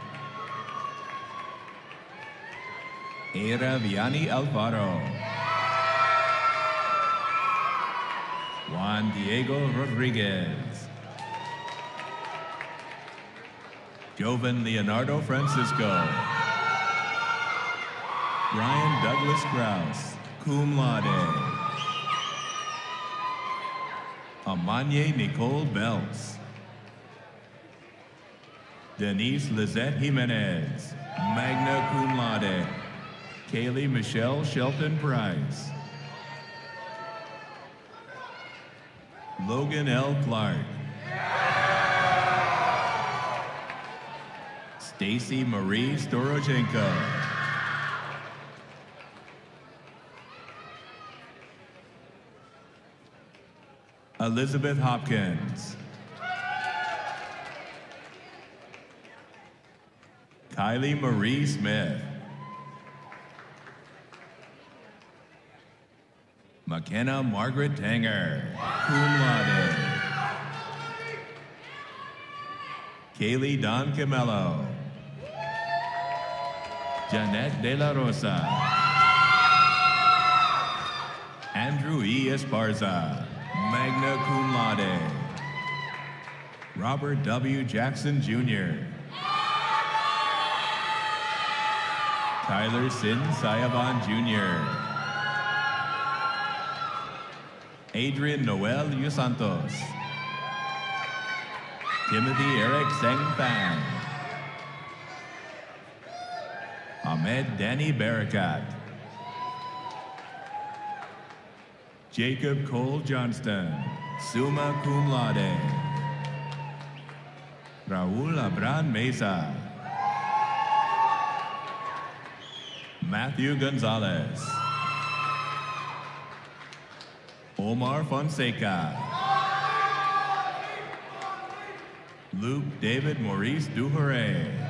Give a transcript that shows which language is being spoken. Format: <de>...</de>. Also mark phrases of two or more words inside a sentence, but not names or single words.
<en>Era Vianney Alvaro. Juan Diego Rodriguez. Jovan Leonardo Francisco. Brian Douglas Krause,</en> <la>cum laude.</la> <en>Amanye Nicole Belts. Denise Lizette Jimenez,</en> <la>magna cum laude.</la> <en>Kaylee Michelle Shelton Price. Logan L. Clark. Stacy Marie Storochenko. Elizabeth Hopkins. Kylie Marie Smith. McKenna Margaret Tanger,</en> <la>cum laude.</la> <en>Kaylee Don Camello. Janette De La Rosa. Andrew E.</en> <la>Esparza, magna cum laude.</la> <en>Robert W. Jackson Jr. Tyler Sin Sayaban Jr. Adrian Noel Yusantos. Timothy Eric Seng Fan. Ahmed Danny Barakat. Jacob Cole Johnston,</en> <la>summa cum laude.</la> <en>Raul Abran Mesa. Matthew Gonzalez. Omar Fonseca. Luke David Maurice Duhore.</en>